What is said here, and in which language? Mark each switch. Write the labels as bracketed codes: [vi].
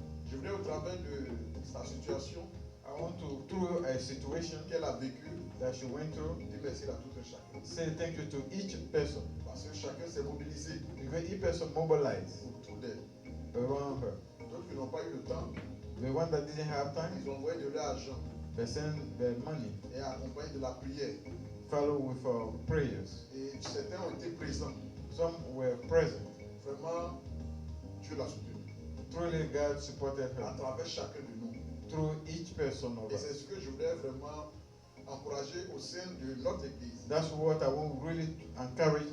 [fr] Je voudrais au travers de sa situation [en] I want to, through a situation [fr] qu'elle a vécue, [en] that she went through, [fr] dire merci à tout un chacun. [en] say thank you to each person. [fr] Parce que chacun s'est mobilisé [en] Because each person mobilized [fr] autour d'elle. [en] around her. [fr] D'autres qui n'ont pas eu le temps, [en] The one that didn't have time, [fr] ils ont envoyé de l'argent [en] they sent their money, [fr] et accompagné de la prière. [en] follow with prayers. [fr] Et certains ont été présents. [en] Some were present. [fr] Vraiment, Dieu l'a soutenu. [en] Truly, God supported [fr] À [en] her [fr] travers chacun de nous. [en] through each person of [fr] Et c'est [en] us. [fr] ce que je voudrais vraiment encourager au sein de notre église. [en] That's what I want really encourage